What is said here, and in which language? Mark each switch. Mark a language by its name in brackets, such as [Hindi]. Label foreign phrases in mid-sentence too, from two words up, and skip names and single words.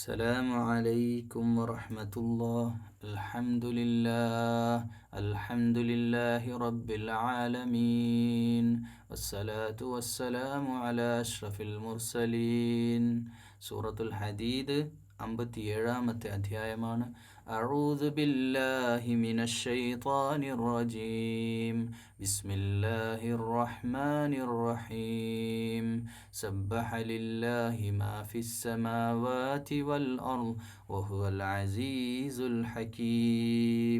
[Arabic] السلام عليكم ورحمة الله. الحمد لله رب العالمين، والصلاة والسلام على أشرف المرسلين. [Malayalam] സൂറത്തുൽ ഹദീദ് 57-ാമത്തെ അധ്യായമാണ്. [Arabic] أعوذ بالله من الشيطان الرجيم. بسم الله الرحمن الرحيم. سبح لله ما في السماوات والأرض وهو العزيز الحكيم.